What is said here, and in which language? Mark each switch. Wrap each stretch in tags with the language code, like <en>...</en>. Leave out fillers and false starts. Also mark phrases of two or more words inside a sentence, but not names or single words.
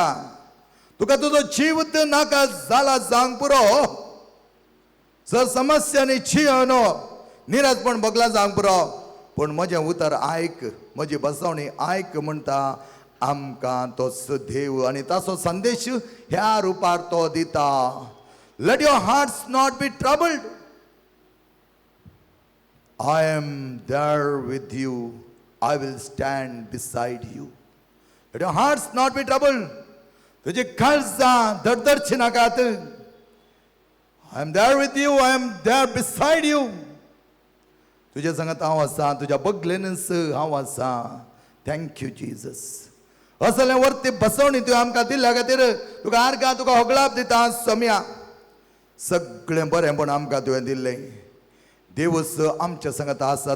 <kok>तुका तुजो जीव नाका जाला सांग पुरो. जर समस्यांनी छियनो निराशपण बगला सांग पुरो. पण म्हजें उतर आयक, म्हजी बसवणी आयक म्हणटा आमकां तो देव आनी ताचो संदेश ह्या रुपार तो दिता.</kok> <en>Let your hearts not be troubled. I am there with you. I will stand beside you. Let your hearts not be troubled.</en> <kok>तुझे काळजां धडधडची नाकात.</kok> <en>I am there with you. I am there beside you.</en> <kok>तुझ्या संगत हांव आसा, तुज्या बगलेनच हांव आसा.</kok> <en>Thank you Jesus.</en> <kok>असले वरती बसवणी तुवें आमकां दिल्ल्या खातीर तुका आर्गां तुका होगलाप दिता. सोम्या सगळें बरेंपण आमकां तुवें दिल्लें. देवच आमच्या संगत आसा.</kok>